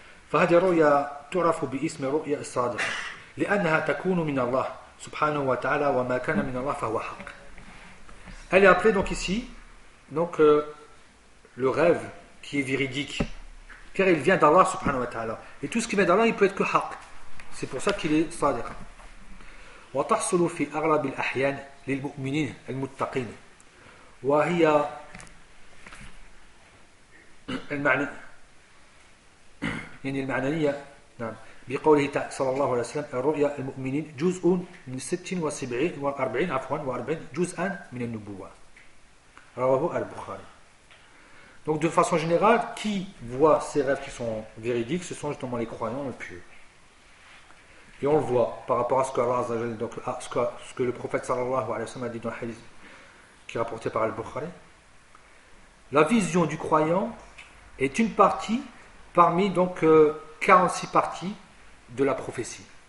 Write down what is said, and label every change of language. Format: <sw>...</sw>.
<ar>Fa hadhihi ru'ya tu'rafu bi ism ru'ya as-sadiqa لأنها تكون من الله سبحانه وتعالى وما كان من الله فهو حق.</ar> <fr>Elle est appelée donc ici donc le rêve qui est véridique car il vient d'Allah subhanahu wa ta'ala et tout ce qui vient d'Allah il peut être que haq. C'est pour ça qu'il est sadiq.</fr> <ar>وتحصل في أغلب الأحيان للمؤمنين المتقين وهي المعنى يعني المعنية نعم بقوله صلى الله عليه وسلم الرؤيا المؤمنين جزء من 76 و40 جزءا من النبوة رواه البخاري.</ar> <fr>Donc de façon générale, qui voit ces rêves qui sont véridiques, ce sont justement les croyants, les pieux. Et on le voit par rapport à ce que Allah Azza wa Jalla, donc à ce que le prophète sallallahu alayhi wa sallam a dit dans le hadith qui est rapporté par al-Bukhari. La vision du croyant est une partie parmi donc 46 parties de la prophétie.</fr>